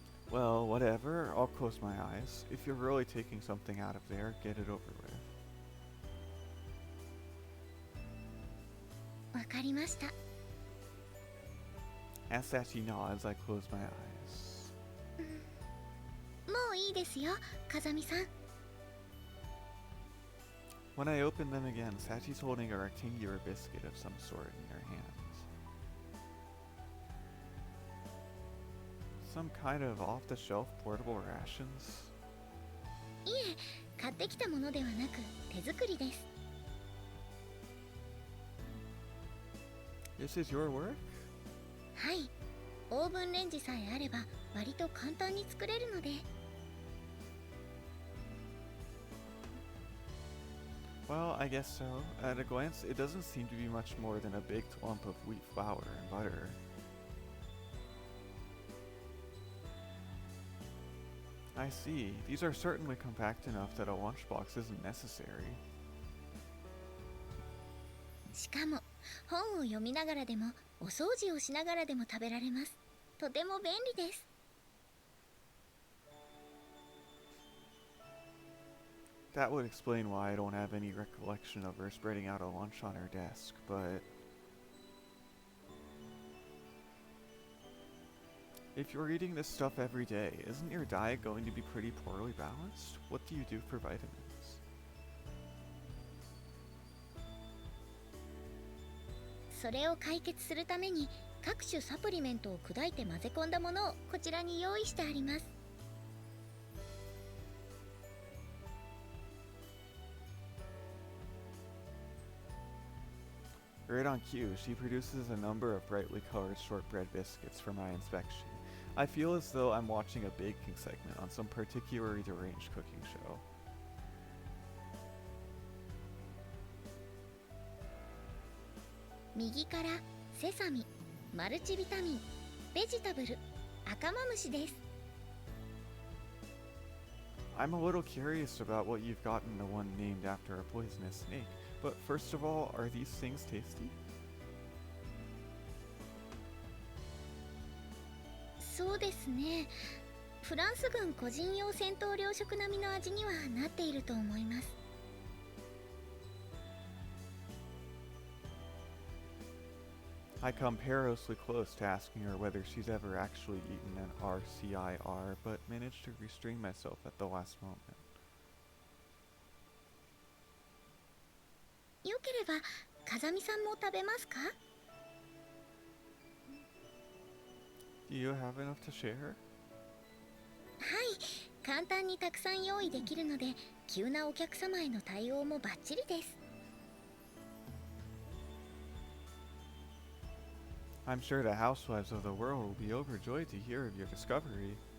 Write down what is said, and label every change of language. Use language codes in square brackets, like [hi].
[en] Well, whatever. I'll close my eyes. If you're really taking something out of there, get it over with. [ja] わかりました。 [en] As Sachi nods, I close my eyes. [ja] もういいですよ、風見さん。 [en] When I open them again, Sachi's holding a rectangular biscuit of some sort in her hand. Some kind of off-the-shelf portable rations? [ja] いえ、買ってきたものではなく手作りです。 [en] This is your work? [ja] はい、オーブンレンジさえあれば割と簡単に作れるので。 [en] Well, I guess so. At a glance, it doesn't seem to be much more than a baked lump of wheat flour and butter. I see. These are certainly compact enough that a lunchbox isn't necessary. [ja] しかも本を読みながらでもお掃除をしながらでも食べられます。とても便利です。 [en] That would explain why I don't have any recollection of her spreading out a lunch on her desk, but if you're eating this stuff every day, isn't your diet going to be pretty poorly balanced? What do you do for vitamins? [ja] それを解決するために各種サプリメントを砕いて混ぜ込んだものをこちらに用意してあります。 [en] Right on cue, she produces a number of brightly colored shortbread biscuits for my inspection. I feel as though I'm watching a baking segment on some particularly deranged cooking show. [ja] 右からセサミ、マルチビタミン、ベジタブル、赤マムシです。 [en] I'm a little curious about what you've gotten the one named after a poisonous snake, but first of all, are these things tasty? [ja] そうですね。フランス軍個人用戦闘糧食並みの味にはなっていると思います。 [en] I come perilously close to asking her whether she's ever actually eaten an RCIR, but manage to restrain myself at the last moment. [ja] よければ風見さんも食べますか？ [en] Do you have enough to share? [ja] はい、簡単にたくさん用意できるので急なお客様への対応もバッチリです。 [en] I'm sure the housewives of the world will be overjoyed to hear of your discovery.